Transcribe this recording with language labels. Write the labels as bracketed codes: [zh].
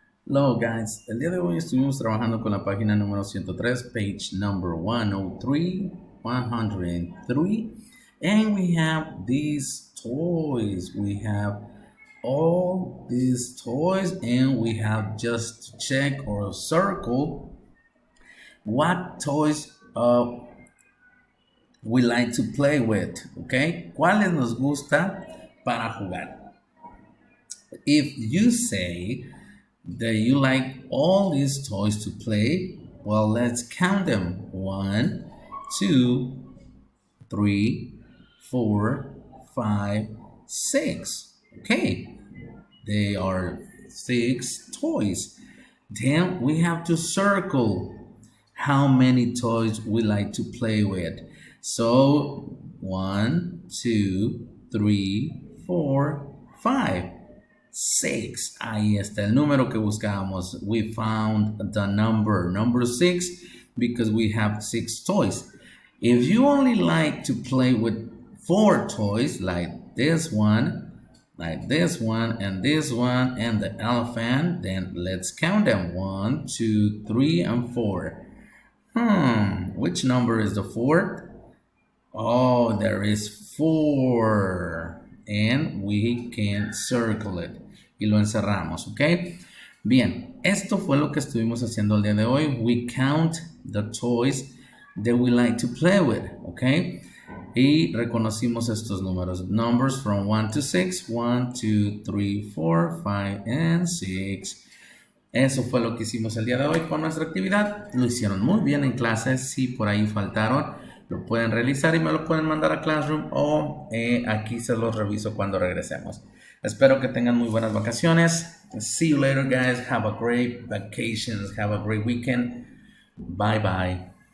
[en] Hello guys, [es] el día de hoy estuvimos trabajando con la página número 103, [en] page number 103, 103, and we have these toys. We have all these toys and we have just to check or circle what toys we like to play with, okay? [es] ¿Cuáles nos gusta para jugar? [en] If you say that you like all these toys to play, well, let's count them. 1, 2, 3, 4, 5, 6. Okay, they are 6 toys. Then we have to circle how many toys we like to play with. So 1, 2, 3, 4, 5. 6. [es] Ahí está el número que buscábamos. [en] We found the number 6 because we have 6 toys. If you only like to play with 4 toys like this one, and this one, and the elephant, then let's count them. 1, 2, 3, and 4. Which number is the fourth? Oh, there is 4. And we can circle it. [es] Y lo encerramos, ¿ok? Bien, esto fue lo que estuvimos haciendo el día de hoy. [en] We count the toys that we like to play with, [es] ¿ok? Y reconocimos estos números. [en] Numbers from 1 to 6. 1, 2, 3, 4, 5, and 6. [es] Eso fue lo que hicimos el día de hoy con nuestra actividad. Lo hicieron muy bien en clases. Si por ahí faltaron, lo pueden realizar y me lo pueden mandar a Classroom o aquí se los reviso cuando regresemos. Espero que tengan muy buenas vacaciones. [en] See you later, guys. Have a great vacations. Have a great weekend. Bye, bye.